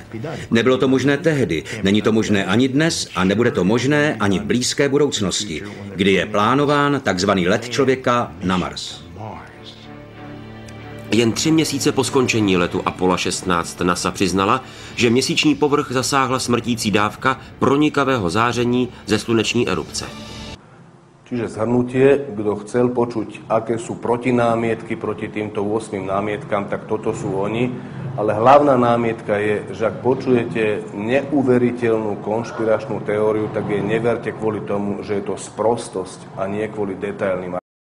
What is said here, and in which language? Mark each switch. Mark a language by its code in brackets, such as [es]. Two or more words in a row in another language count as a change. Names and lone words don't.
[cs] Nebylo to možné tehdy, není to možné ani dnes a nebude to možné ani v blízké budoucnosti, kdy je plánován takzvaný let člověka na Mars. Jen 3 měsíce po skončení letu Apollo 16 NASA přiznala, že měsíční povrch zasáhla smrtící dávka pronikavého záření ze sluneční erupce. [sk] Čiže zhrnutie, kto chcel počuť, aké sú protinámietky proti týmto 8 námietkam, tak toto sú oni. Ale hlavná námietka je, že ak počujete neuveriteľnú konšpiračnú teóriu, tak jej neverte kvôli tomu, že je to sprostosť a nie kvôli detailným